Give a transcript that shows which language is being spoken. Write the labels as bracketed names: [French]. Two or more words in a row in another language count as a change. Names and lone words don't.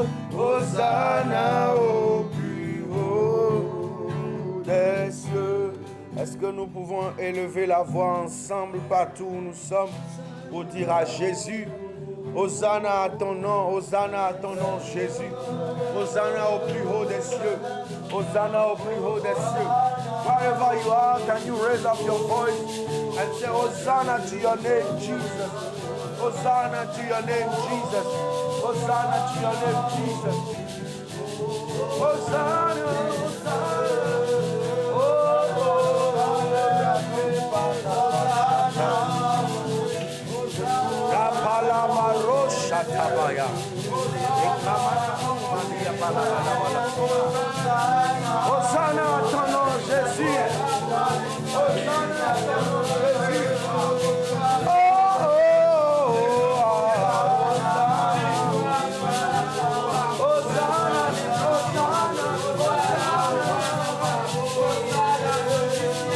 [French] Hosanna au plus haut des cieux. Est-ce que nous pouvons élever la voix ensemble partout où nous sommes pour dire à Jésus, Hosanna à ton nom, Hosanna à ton nom Jésus. Hosanna au plus haut des cieux. Hosanna au plus haut des cieux. [English] Wherever you are, can you raise up your voice and say Hosanna to your name Jesus. Hosanna to your name Jesus. Hosanna to your name Jesus. Hosanna, Hosanna. Oh, Tabaya. [French] Hosanna à ton nom Jésus. Hosanna à ton nom Jésus. Oh, oh, Hosanna, Hosanna, Hosanna.